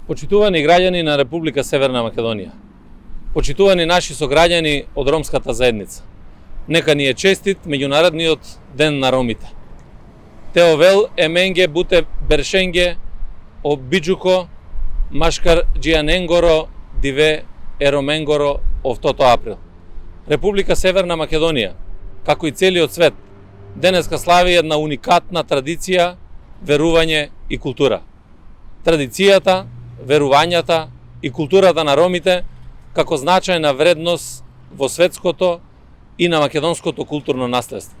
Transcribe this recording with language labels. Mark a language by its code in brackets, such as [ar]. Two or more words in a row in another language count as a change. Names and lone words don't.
[mk] Почитувани граѓани на Република Северна Македонија, почитувани наши сограѓани од ромската заедница, нека ни е честит меѓународниот ден на ромите. [rom] Теовел еменге буте бершенге обиджуко машкар джијаненгоро диве ероменгоро овтото април. [mk] Република Северна Македонија, како и целиот свет, денеска слави една уникатна традиција, верување и култура. Традицијата, верувањата и културата на ромите како значајна вредност во светското и на македонското културно наследство.